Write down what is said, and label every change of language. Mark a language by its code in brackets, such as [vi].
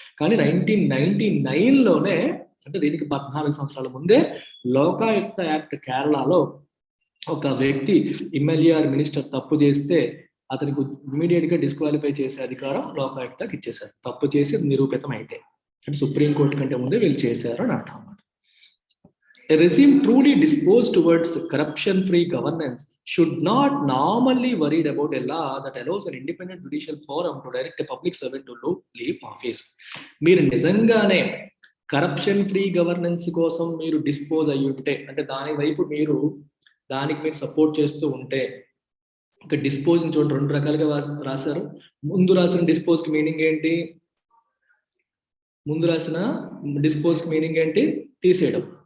[te] కానీ 1999లోనే, అంటే దీనికి 14 సంవత్సరాల ముందే లోకాయుక్త యాక్ట్ కేరళలో ఒక వ్యక్తి [en] MLA or minister [te] తప్పు చేస్తే అతనికి [en] immediate [te] గా డిస్క్వాలిఫై చేసే అధికారం లోకాయుక్తకి ఇచ్చేశారు, తప్పు చేసి నిరూపితం అయితే. అంటే సుప్రీంకోర్టు కంటే ముందే వీళ్ళు చేశారు అని అర్థం అన్నమాట. [en] A regime truly disposed towards corruption-free governance should not normally worried about a law that allows an independent judicial forum to direct a public servant to leave office. [te] మీరు నిజంగానే [en] corruption free governance [te] కోసం మీరు dispose అయ్యి ఉంటే, అంటే దానికి మీరు support చేస్తూ ఉంటే, ఇంకా డిస్పోజ్ చూడండి 2 రకాలుగా రాశారు. ముందు రాసిన డిస్పోజ్ కి మీనింగ్ ఏంటి, ముందు రాసిన డిస్పోజ్ కి మీనింగ్ ఏంటి, తీసేయడం.